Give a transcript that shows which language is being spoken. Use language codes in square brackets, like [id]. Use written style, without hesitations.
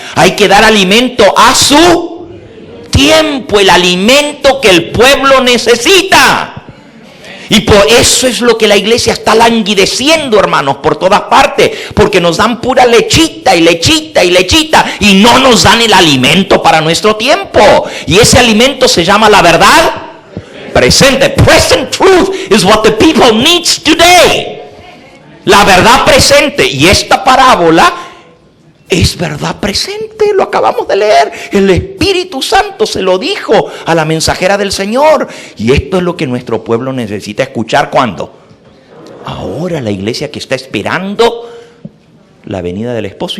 [es] Hay que dar alimento a su tiempo, el alimento que el pueblo necesita. Y por eso es lo que la iglesia está languideciendo, hermanos, por todas partes. Porque nos dan pura lechita y lechita y lechita. Y no nos dan el alimento para nuestro tiempo. Y ese alimento se llama la verdad presente. [en] Present truth is what the people needs today. [es] La verdad presente. Y esta parábola es verdad presente, lo acabamos de leer. El Espíritu Santo se lo dijo a la mensajera del Señor. Y esto es lo que nuestro pueblo necesita escuchar. ¿Cuándo? Ahora, la iglesia que está esperando la venida del esposo.